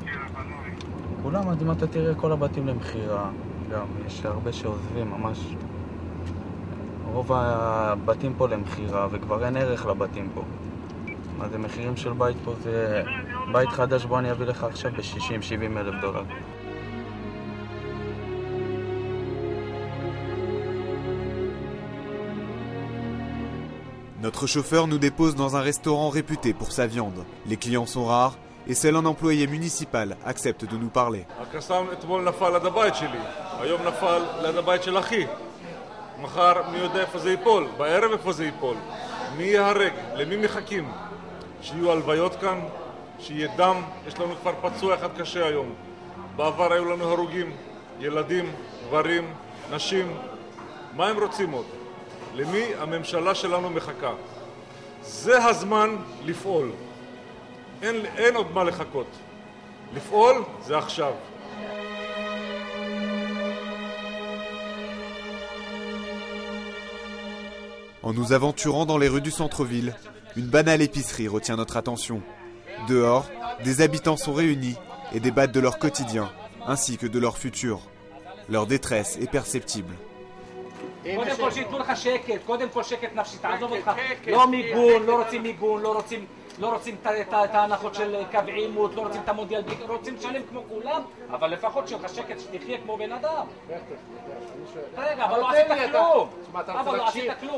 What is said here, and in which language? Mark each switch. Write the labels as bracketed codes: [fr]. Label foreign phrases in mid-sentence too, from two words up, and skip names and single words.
[he] כולם, עד אם אתה תראה כל הבתים למחירה, גם יש הרבה שעוזבים, ממש. רוב הבתים פה למחירה, וכבר אין ערך לבתים פה. מה זה מחירים של בית פה? זה בית חדש, בוא אני אביא לך עכשיו ב$60,000-70,000. [fr] Notre chauffeur nous dépose dans un restaurant réputé pour sa viande. Les clients sont rares et seul un employé municipal accepte de nous parler. [he] הקסאם אתמול נפל ליד הבית שלי, היום נפל ליד הבית של אחי. מחר מי יודע איפה זה ייפול, בערב איפה זה ייפול. מי יהרג, למי מחכים? שיהיו הלוויות כאן, שיהיה דם, יש לנו כבר פצוע אחד קשה היום. בעבר היו לנו הרוגים, ילדים, גברים, נשים. מה הם רוצים עוד? למי הממשלה שלנו מחכה? זה הזמן לפעול. אין עוד מה לחכות. לפעול זה עכשיו. [fr] En nous aventurant dans les rues du centre-ville, une banale épicerie retient notre attention. Dehors, des habitants sont réunis et débattent de leur quotidien, ainsi que de leur futur. Leur détresse est perceptible. [he] קודם כל שיתנו לך שקט, קודם כל שקט נפשי, תעזוב אותך. לא מיגון, לא רוצים מיגון, לא רוצים את ההנחות של קו עימות, לא רוצים את המונדיאל, רוצים לשלם כמו כולם, אבל לפחות שיהיה לך שקט שתחיה כמו בן אדם. רגע, אבל לא עשית כלום. אבל לא עשית כלום.